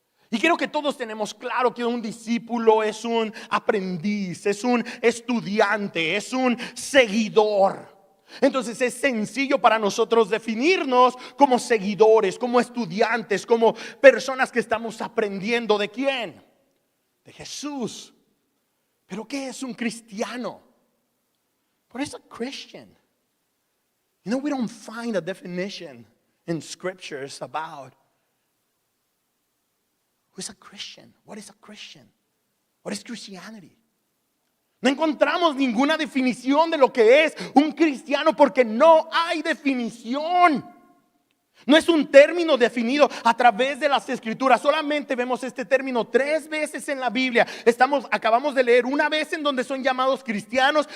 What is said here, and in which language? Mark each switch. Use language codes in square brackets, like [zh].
[es] Y quiero que todos tenemos claro que un discípulo es un aprendiz, es un estudiante, es un seguidor. Entonces es sencillo para nosotros definirnos como seguidores, como estudiantes, como personas que estamos aprendiendo. ¿De quién? De Jesús. ¿Pero qué es un cristiano? [en] What is a Christian? You know, we don't find a definition in scriptures about who is a Christian. What is a Christian? What is Christianity? [es] No encontramos ninguna definición de lo que es un cristiano porque no hay definición. No es un término definido a través de las escrituras. Solamente vemos este término 3 veces en la Biblia. Acabamos de leer una vez en donde son llamados cristianos.